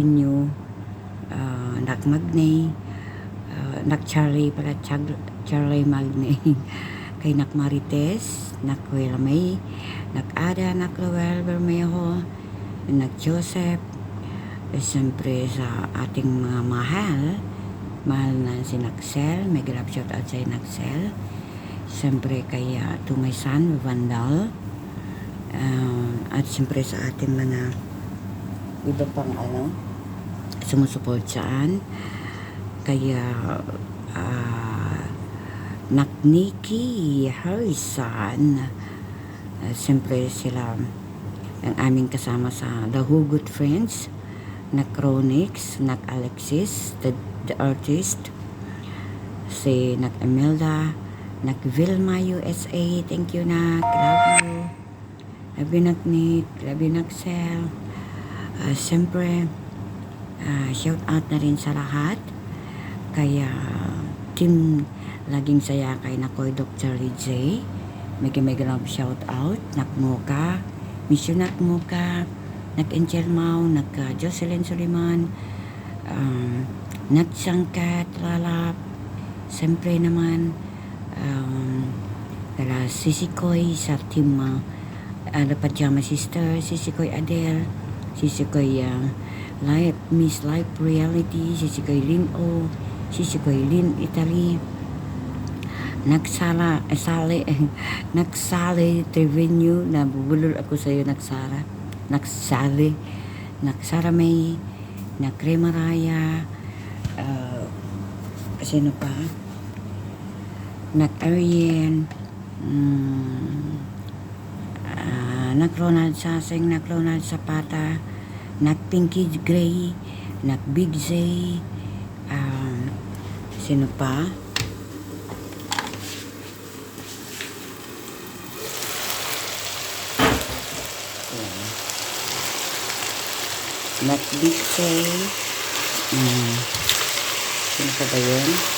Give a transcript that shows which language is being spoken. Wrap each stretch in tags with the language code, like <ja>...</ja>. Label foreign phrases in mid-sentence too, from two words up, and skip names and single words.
<tl>nyo, Nak-Magnay, Nak-Charlie pala, Charlie Magnay, kay Nak-Marites, Nak-Wela May, Nak-Ada, Nak-Lowell Bermejo, Nak-Joseph, siyempre sa ating mga mahal na si Naxel, may</tl> <en>grab shout out</en> <tl>sa Naxel, siyempre kay</tl> <en>to my son,</en> <tl>Vandal, at siyempre sa ating mga iba pang sumusuport saan, kaya Nakniki Harrison, siyempre sila ang aming kasama sa The Hugot Friends, Nak-Ronix, Nak-Alexis,</tl> <en>the artist,</en> <tl>si Nak-Imelda, Nak-Vilma USA,</tl> <en>thank you Nak, love you, love you Nak-Nick, love you Nak-Sel,</en> <tl>siyempre,</tl> <en>shout out</en> <tl>na rin sa lahat, kaya team laging saya kay Nakoy Dr.</tl> <en>J, mega love shout out,</en> <tl>Nak-Moka,</tl> <en>Miss you</en> <tl>Nak-Moka, Nak-Angel Mau, Nak-Jocelyn Suliman, Nak-Sangkat, Lalap, siyempre naman, kala Sisikoy sa team Pajama Sister, Sisikoy Adele, Sisikoy Miss Life Reality, Sisikoy Lin O, Sisikoy Lin Italy, Nagsali Trevino, nabubulol ako sa iyo Nagsali May, Nakremaraya, sino pa, Nak-Arian, Nak-Ronald Saseng, Nak-Ronald Zapata, Nak-Pinky Gray, Nak-Big Z, sino pa, Nak-Big Z, sino pa ba yun?</tl>